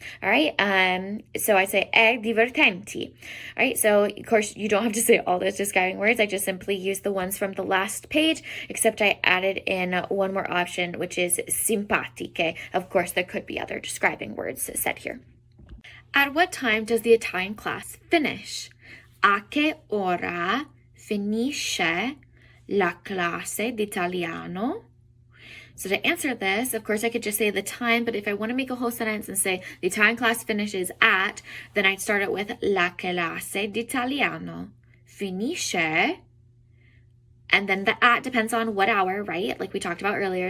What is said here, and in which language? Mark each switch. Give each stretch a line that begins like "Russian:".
English: All right, so I say divertenti. All right, so of course you don't have to say all those describing words. I just simply use the ones from the last page, except I added in one more option, which is simpatiche. Of course, there could be other describing words said here. At what time does the Italian class finish?
Italian: A che ora finisce la classe d'italiano?
English: So to answer this, of course, I could just say the time, but if I want to make a whole sentence and say the Italian class finishes at, then I'd start it with
Italian: la classe d'italiano finisce,
English: and then the at depends on what hour, right? Like we talked about earlier.